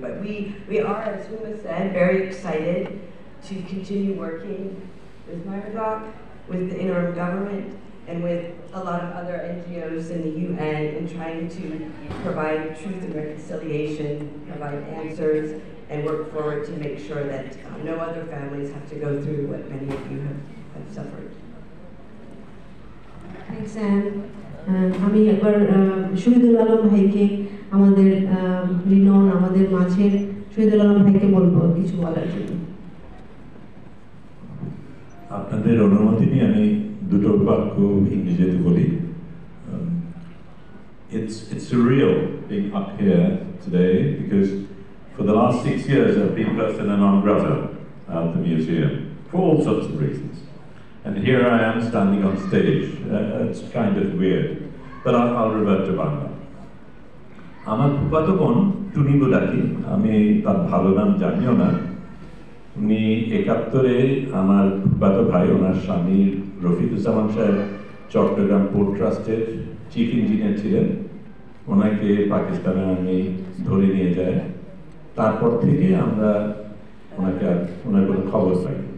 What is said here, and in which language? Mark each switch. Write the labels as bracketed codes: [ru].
[en] But we are, as Huma said, very excited to continue working with Myradoc, with the interim government, and with a lot of other NGOs in the UN in trying to provide truth and reconciliation, provide answers, and work forward to make sure that no other families have to go through what many of you have suffered. Thanks, Anne. [bn] আমি একবার শহীদুল আলম ভাইকে আমাদের রিনন আমাদের মাঝের শহীদুল আলম ভাইকে বলবো কিছু বলার জন্য। আপনাদের অনুমতি নিয়ে আমি দুটো বাক্য ইংরেজিতে বলি। [en] It's surreal being up here today because for the last 6 years I've been persona non grata at the museum for all sorts of reasons. And here I am standing on stage. It's kind of weird, but I'll revert to Bangla. [bn] আমার ফুফাতো বোন টুনি বুলাকি, আমি তার ভালো নাম জানিও না। উনি 71-এ আমার ফুফাতো ভাই, ওনার স্বামী রফিকুজ্জামান সাহেব চট্টগ্রাম পোর্ট ট্রাস্টের চিফ ইঞ্জিনিয়ার ছিলেন। ওনাকে পাকিস্তানে আমি ধরে নিয়ে যাই। তারপর থেকে আমরা ওনাকে ওনার কোনো খবর পাই।